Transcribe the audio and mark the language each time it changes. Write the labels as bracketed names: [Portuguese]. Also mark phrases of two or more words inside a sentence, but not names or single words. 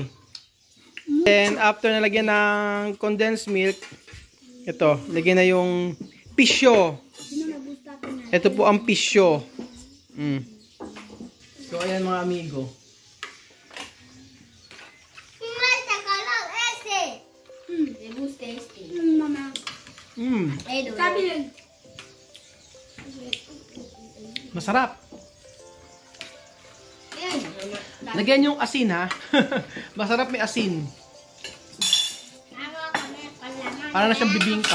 [English] Then, after [Filipino] nalagyan ng [English] condensed milk, [Filipino] ito, lagyan na yung pisyo. Ito po ang pisyo. So, ayan mga amigo. Basta kalong ese. [Spanish] Le gusta este. [Filipino] Mama. Sabi lang. Masarap. Lagyan yung asin ha. Masarap may asin. Para na siyang bibingka.